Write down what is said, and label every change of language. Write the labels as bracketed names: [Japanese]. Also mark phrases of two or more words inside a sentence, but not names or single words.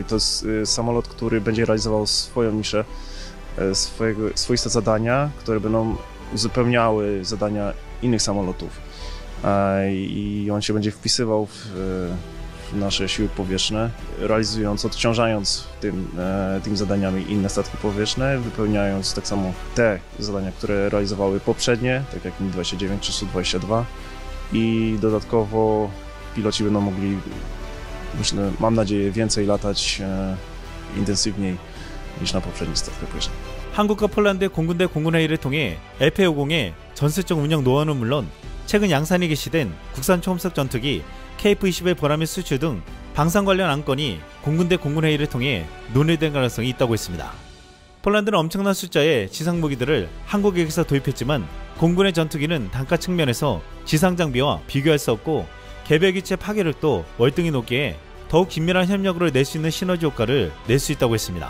[Polish] To jest samolot, który będzie realizował swoją niszę, swoiste zadania, które będą uzupełniały zadania innych samolotów i on się będzie wpisywał w w nasze siły powietrzne, realizując, odciążając tymi zadaniami inne statki powietrzne, wypełniając tak samo te zadania, które realizowały poprzednie, tak jak Mi-29 czy Su-22 i dodatkowo piloci będą mogli, myślę, mam nadzieję, więcej latać intensywniej niż na poprzednich statkach powietrznych. [Korean] 한국과 폴란드의 공군대 공군회의를 통해 LP-50의 전술적 운영 노하우는 물론 최근 양산이 개시된 국산 초음속 전투기 KF-21 보라밀 수출 등 방산 관련 안건이 공군대 공군회의를 통해 논의된 가능성이 있다고 했습니다. 폴란드는 엄청난 숫자의 지상 무기들을 한국에게서 도입했지만 공군의 전투기는 단가 측면에서 지상 장비와 비교할 수 없고 개별 기체 파괴력도 월등히 높기에 더욱 긴밀한 협력으로 낼 수 있는 시너지 효과를 낼 수 있다고 했습니다.